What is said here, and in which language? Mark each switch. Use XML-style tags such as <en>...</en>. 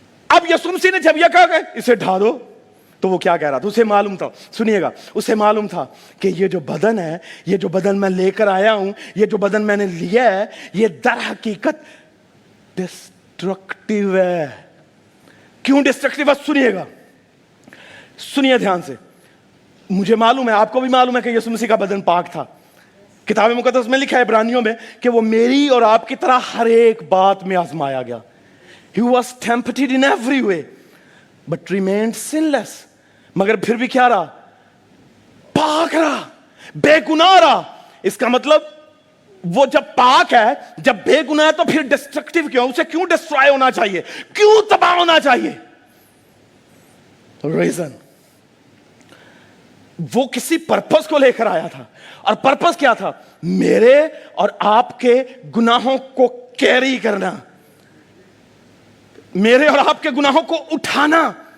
<ur>اب یسوع مسیح نے جب یہ کہا کہ اسے ڈھا دو, تو وہ کیا کہہ رہا تھا؟ اسے معلوم تھا, سنیے گا, اسے معلوم تھا کہ یہ جو بدن ہے, یہ جو بدن میں لے کر آیا ہوں, یہ جو بدن میں نے لیا ہے, یہ در حقیقت ڈسٹرکٹیو ہے. کیوں ڈسٹرکٹیو ہے؟ سنیے گا, سنیے دھیان سے. مجھے معلوم ہے, آپ کو بھی معلوم ہے کہ یسوع مسیح کا بدن پاک تھا. کتاب مقدس میں لکھا ہے عبرانیوں میں کہ وہ میری اور آپ کی طرح ہر ایک بات میں آزمایا گیا.</ur> <en>He was tempted in every way but remained sinless.</en> <ur>مگر پھر بھی کیا رہا؟ پاک رہا, بے گناہ رہا. اس کا مطلب وہ جب پاک ہے, جب بے گناہ ہے, تو پھر ڈسٹرکٹیو کیوں؟ اسے کیوں ڈسٹرائے ہونا چاہیے؟ کیوں تباہ ہونا چاہیے؟ ریزن, وہ کسی پرپس کو لے کر آیا تھا, اور پرپس کیا تھا؟ میرے اور آپ کے گناہوں کو کیری کرنا, میرے اور آپ کے گناہوں کو اٹھانا.</ur>